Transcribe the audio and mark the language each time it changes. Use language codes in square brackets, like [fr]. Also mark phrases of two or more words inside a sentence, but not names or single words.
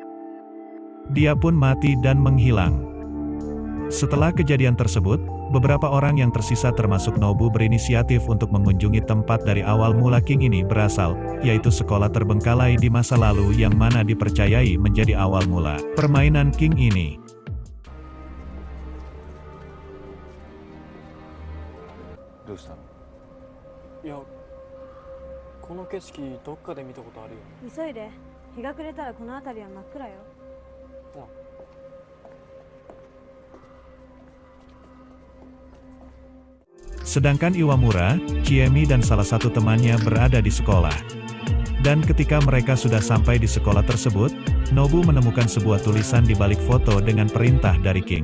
[id] Dia pun mati dan menghilang. Setelah kejadian tersebut, beberapa orang yang tersisa termasuk Nobu berinisiatif untuk mengunjungi tempat dari awal mula King ini berasal, yaitu sekolah terbengkalai di masa lalu yang mana dipercayai menjadi awal mula permainan King ini. Dosa? [ja] いや、この景色どっかで見たことあるよ。急いで。日が暮れたらこの辺りは真っ暗よ。 [id] Sedangkan Iwamura, Chiemi dan salah satu temannya berada di sekolah. Dan ketika mereka sudah sampai di sekolah tersebut, Nobu menemukan sebuah tulisan di balik foto dengan perintah dari King.